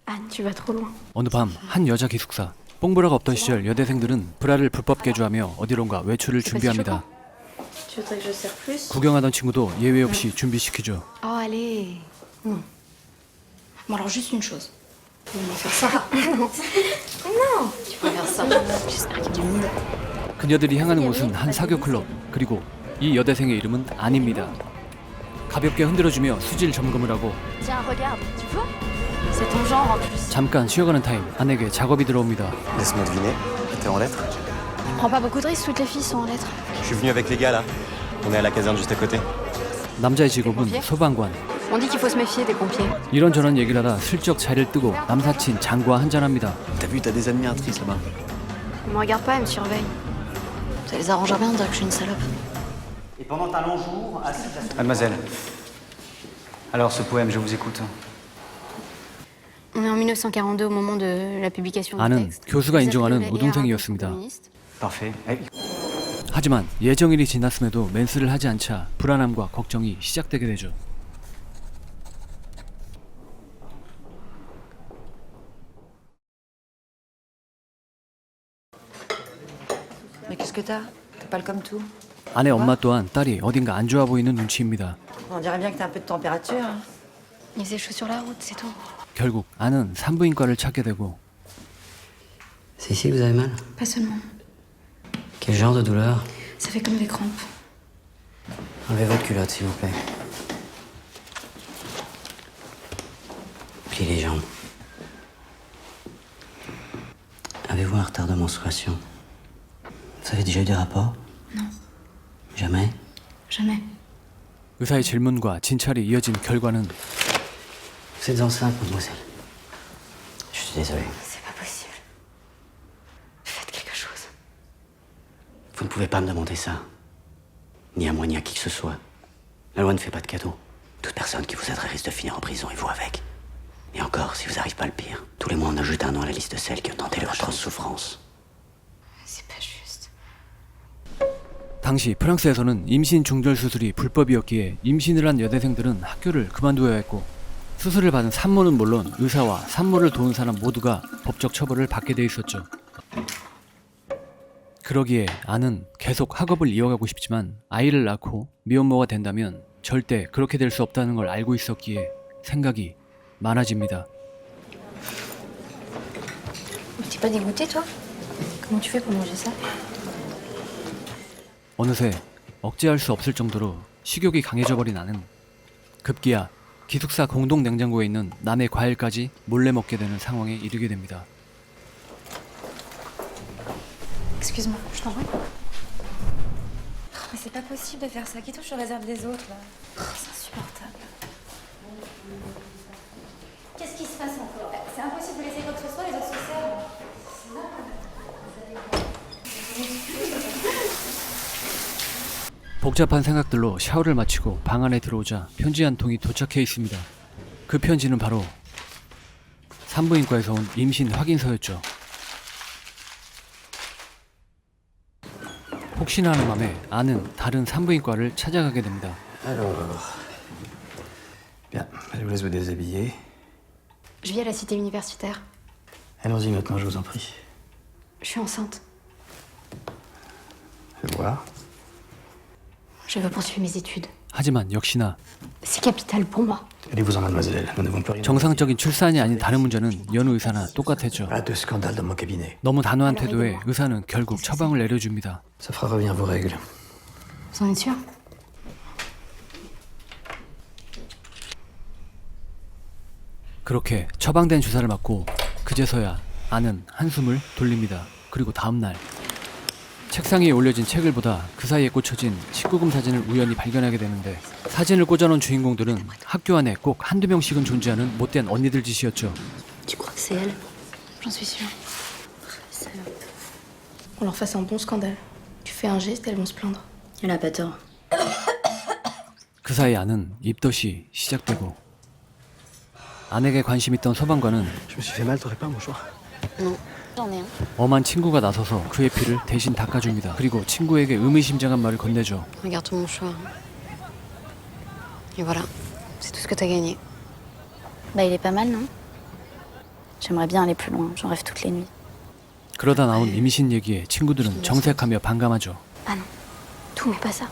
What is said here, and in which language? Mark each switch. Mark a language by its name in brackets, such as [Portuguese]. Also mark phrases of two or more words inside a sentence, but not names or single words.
[French] Anne, tu vas trop loin. [Korean] 어느 밤 한 여자 기숙사. 뽕브라가 없던 시절 여대생들은 브라를 불법 개조하며 어디론가 외출을 준비합니다. [French] Tu voudrais que je serre plus? [Korean] 구경하던 친구도 예외 없이 준비시키죠. [French] Oh, allez. Non. Bon, alors juste une chose. On va faire ça. Non, tu peux faire ça. J'espère qu'il y a du monde. [Korean] 그녀들이 향하는 곳은 한 사교 클럽. 그리고 이 여대생의 이름은 안입니다. 가볍게 흔들어주며 수질 점검을 하고 [French] Tiens, regarde, tu vois? C'est ton genre en plus. [Korean] 잠깐 쉬어가는 타임 안에게 작업이 들어옵니다. [French] Laisse-moi deviner, t'es en lettres? Je prends pas beaucoup de risques, toutes les filles sont en lettres. Je suis venu avec les gars là. On est à la caserne juste à côté. [Korean] 남자의 직업은 소방관. [French] On dit qu'il faut se méfier des pompiers. [Korean] 이런저런 얘기를 하다 슬쩍 자리를 뜨고 남사친 장과 한잔합니다. [French] T'as vu, t'as des admiratrices là-bas. Ils me regardent pas, ils me surveillent. Ça les arrangerait bien de dire que je suis une salope. Et pendant un long jour, assise à son... Mademoiselle, alors ce poème, je vous écoute. On est en 1942 au moment de la publication du [Korean] 아는 [French] texte. [Korean] 교수가 [French] Ils [Korean] 인정하는 [French] appelaient [Korean] 우등생이었습니다. [French] communiste. Parfait. Eh, [Korean] 하지만 예정일이 지났음에도 맨스를 하지 않자 불안함과 걱정이 시작되게 되죠. [French] Mais qu'est-ce que t'as? T'es pâle comme tout. [Korean] 아내 엄마 또한 딸이 어딘가 안 좋아 보이는 눈치입니다. [French] On dirait bien que t'as un peu de température. Hein. Il faisait chaud sur la route, c'est tout. [Korean] 결국 아는 산부인과를 찾게 되고 [French] C'est ici que vous avez mal? Pas seulement. Quel genre de douleur? Ça fait comme des crampes. Enlevez votre culotte, s'il vous plaît. Pliez les jambes. Avez-vous un retard de menstruation? Vous avez déjà eu des rapports? Non. Jamais? Jamais. [Korean] 의사의 질문과 진찰이 이어진 결과는 [French] Vous êtes enceinte, mademoiselle. Je suis désolé. C'est pas possible. Faites quelque chose. Vous ne pouvez pas me demander ça. Ni à moi, ni à qui que ce soit. La loi ne fait pas de cadeaux. Toute personne qui vous aiderait risque de finir en prison et vous avec. Et encore, si vous n'arrivez pas le pire, tous les mois on ajoute un nom à la liste de celles qui ont tenté leur atroce souffrance. C'est pas juste. [Korean] 당시 프랑스에서는 임신 중절 수술이 불법이었기에 임신을 한 여대생들은 학교를 그만두어야 했고 수술을 받은 산모는 물론 의사와 산모를 도운 사람 모두가 법적 처벌을 받게 돼 있었죠. 그러기에 아는 계속 학업을 이어가고 싶지만 아이를 낳고 미혼모가 된다면 절대 그렇게 될 수 없다는 걸 알고 있었기에 생각이 많아집니다. [French] Mais t'es pas dégoûté, toi? Comment tu fais pour manger ça? [Korean] 어느새 억제할 수 없을 정도로 식욕이 강해져 버린 아는 급기야 기숙사 공동 냉장고에 있는 남의 과일까지 몰래 먹게 되는 상황에 이르게 됩니다. [French] Excuse-moi, je t'en prie. Mais c'est pas possible de faire ça. Qui touche aux réserves des autres, là? C'est insupportable. Qu'est-ce qui se passe encore? C'est impossible de laisser quoi que ce soit, les autres se servent. [Korean] 복잡한 생각들로 샤워를 마치고 방 안에 들어오자 편지 한 통이 도착해 있습니다. 그 편지는 바로 산부인과에서 온 임신 확인서였죠. 혹시나 하는 맘에 아는 다른 산부인과를 찾아가게 됩니다. [French] Alors. Bien, je vous laisse vous déshabiller. Je vis à la cité universitaire. Allons-y maintenant, je vous en prie. Je suis enceinte. Fais voir. Je veux poursuivre mes études. [Korean] 하지만 역시나 [French] C'est capital pour moi. Allez-vous-en, mademoiselle. Nous n'avons plus rien. [Korean] 정상적인 출산이 아닌 다른 문제는 여느 의사나 똑같았죠. [French] Pas de scandale dans mon cabinet. [Korean] 너무 단호한 태도에 의사는 결국 처방을 내려줍니다. [French] Ça fera revenir vos règles. Vous en êtes sûr? [Korean] 그렇게 처방된 주사를 맞고 그제서야 아는 한숨을 돌립니다. 그리고 다음날 책상 위에 올려진 책을 보다 그 사이에 꽂혀진 19금 사진을 우연히 발견하게 되는데 사진을 꽂아놓은 주인공들은 학교 안에 꼭 한두 명씩은 존재하는 못된 언니들 짓이었죠. [French] Tu crois que c'est elle? J'en suis sûre. On leur fasse un bon scandale. Tu fais un geste, elles vont se plaindre. Elle a pas tort. [Korean] 그 사이 아는 입덧이 시작되고 아내에게 관심 있던 소방관은 [French] Je me suis fait mal, t'aurais pas un mouchoir? J'en ai un. [Korean] 엄한 친구가 나서서 그의 피를 대신 닦아줍니다. 그리고 친구에게 의미심장한 말을 건네죠. [French] Regarde ton mouchoir. Et voilà, c'est tout ce que t'as gagné. Bah il est pas mal, non? J'aimerais bien aller plus loin. J'en rêve toutes les nuits. [Korean] 그러다 나온 임신 얘기에 친구들은 정색하며 반감하죠. [French] Ah non. Tout, mais pas ça.